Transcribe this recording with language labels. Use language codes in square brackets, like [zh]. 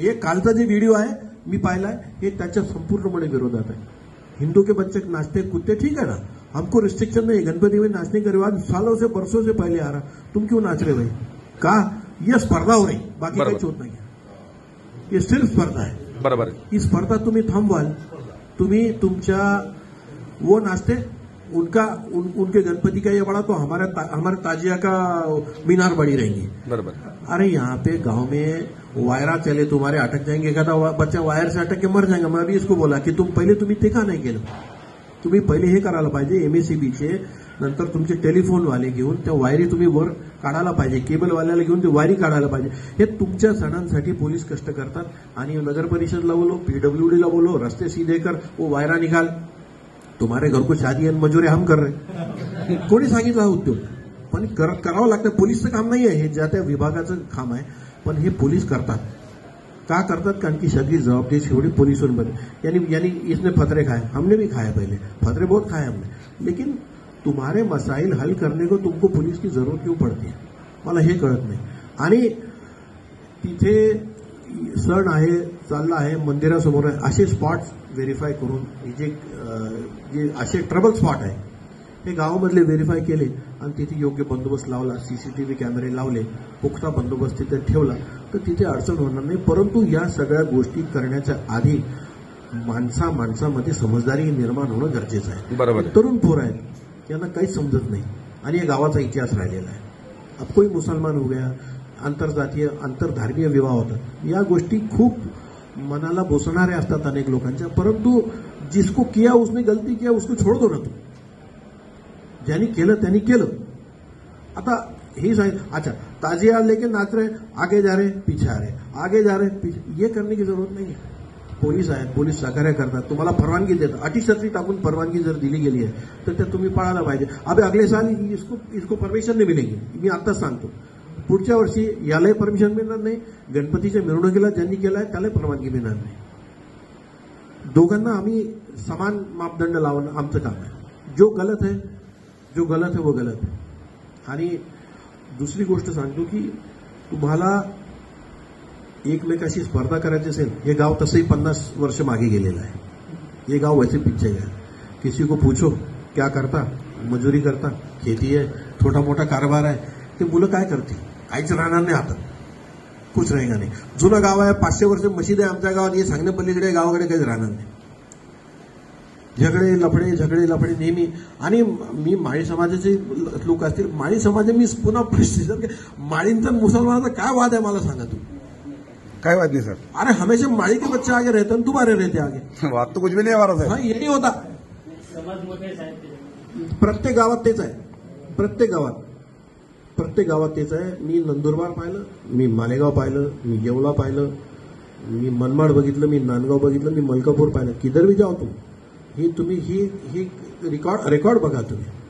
[mr] हे कालचा जे व्हिडिओ आहे मी पाहिलाय, हे त्याच्या संपूर्णपणे विरोधात है। [hi] हिंदू के बच्चे नाचते कूदते, ठीक है ना, हमको रिस्ट्रिक्शन नहीं, गणपति में नाचने का रिवाज सालों से बरसों से पहले आ रहा, तुम क्यों नाच रहे भाई? का यह स्पर्धा हो रही, [mr] बाकी काही होत नाही, [hi] ये सिर्फ स्पर्धा है। [mr] बरोबर आहे ही स्पर्धा तुम्ही थांबवाल, तुम्ही तुमच्या [hi] वो नाचते उनके गणपति का ये बड़ा तो हमारे ताजिया का मीनार बड़ी रहेंगी। [mr] बरोबर। [hi] अरे यहाँ पे गांव में वायरा चले, तुम्हारे अटक जाएंगे, एखादा बच्चा वायर से अटक के मर जाएगा। मैं अभी इसको बोला की [mr] तुम्ही ते का नाही केलं? तुम्ही पहिले हे करायला पाहिजे, एमएससीबीचे नंतर तुमचे टेलिफोन वाले घेऊन त्या वायरी तुम्ही वर काढायला पाहिजे, केबल वाल्याला घेऊन ते वायरी काढायला पाहिजे। हे तुमच्या सणांसाठी पोलीस कष्ट करतात आणि नगर परिषदला बोलो, पीडब्ल्यूडीला बोलो, [hi] रस्ते सीधे कर, वो वायरा निकाल। तुम्हारे घर को शादी आणि मजुरी हम कर रहे, [mr] कोणी सांगितलं हा उद्योग? पण करावं लागतं, पोलीसचं काम नाही आहे हे, ज्या त्या विभागाचं काम आहे, पण हे पोलीस करतात। का करतात? कारण की सगळी जबाबदारी शेवटी [hi] पोलिसों यानी इसने फतरे खाए, हमने भी खाए, पहले फतरे बहुत खाए हमने, लेकिन तुम्हारे मसाइल हल करने को तुमको पुलिस की जरूरत क्यों पड़ती है, [mr] मला हे कळत नाही। आणि तिथे सण आहे, चालला आहे, मंदिरासमोर आहे, असे स्पॉट्स व्हेरीफाय करून जे असे ट्रबल स्पॉट आहे हे गावामधले व्हेरीफाय केले आणि तिथे योग्य बंदोबस्त लावला, सीसीटीव्ही कॅमेरे लावले, पुख्ता बंदोबस्त तिथे ठेवला तर तिथे अडचण होणार नाही। परंतु या सगळ्या गोष्टी करण्याच्या आधी माणसामध्ये समजदारी निर्माण होणं गरजेचं आहे। बरोबर। तरुण पोर आहेत, यांना काहीच समजत नाही आणि या गावाचा इतिहास राहिलेला आहे। [hi] अब कोई मुसलमान हो गया, [mr] आंतरजातीय आंतरधार्मीय विवाह होतात, या गोष्टी खूप मनाला बोसणाऱ्या असतात अनेक लोकांच्या, परंतु [hi] जिसको किया उसने गलती किया उसको छोड़ दो ना, [mr] तू ज्यांनी केलं त्यांनी केलं। आता ही [hi] अच्छा ताजिया लेके नाच रहे, आगे जा रहे पीछे आ रहे, आगे जा रहे पीछे, ये करने की जरूरत नहीं है। [mr] पोलीस आहेत, पोलीस सहकार्य करतात, तुम्हाला परवानगी देतात, अटीशर्ती टाकून परवानगी जर दिली गेली आहे तर त्या तुम्ही पाळायला पाहिजे। [hi] अबे अगले साल इसको परमिशन नाही मिळेगी, [mr] मी आताच सांगतो। पुढच्या वर्षी यालाही परमिशन मिळणार नाही, गणपतीच्या मिरवणुकीला ज्यांनी केलाय त्याला परवानगी मिळणार नाही। दोघांना आम्ही समान मापदंड लावणं आमचं काम आहे। [hi] जो गलत है वो गलत है। [mr] आणि दुसरी गोष्ट सांगतो की तुम्हाला एकमेकाशी स्पर्धा करायची असेल, हे गाव तसंही 50 वर्ष मागे गेलेलं आहे, [hi] ये गाव वैसे पीछे गया। किसी को पूछो क्या करता, मजुरी करता, खेती है, [mr] छोटा मोठा कारभार आहे, ते मुलं काय करतील? काहीच राहणार नाही, आता कुछ रहेगा नाही। जुनं गाव आहे, 500 वर्ष मशीद आहे आमच्या गावात, हे सांगणे पलीकडे गावाकडे काहीच राहणार नाही। झगडे लफडे नेहमी। आणि मी माळी समाजाचे लोक असतील, माळी समाज मी पुन्हा प्रश्न, माळींचा मुसलमानाचा काय वाद आहे मला सांगा तू? [hi] काय बात नहीं सर। अरे हमेशा माळी के बच्चे आगे रहते हैं, तुम्हारे रहते आगे, बात तो कुछ भी नहीं हमारा सर। हाँ, ये नहीं होता, [mr] प्रत्येक गावात तेच आहे, प्रत्येक गावात तेच आहे। मी नंदुरबार पाहिलं, मी मालेगाव पाहिलं, मी येवला पाहिलं, मी मनमाड बघितलं, मी नांदगाव बघितलं, मी मलकापूर पाहिलं, [hi] किधर भी जाओ [mr] तुम्ही ही रेकॉर्ड बघा तुम्ही।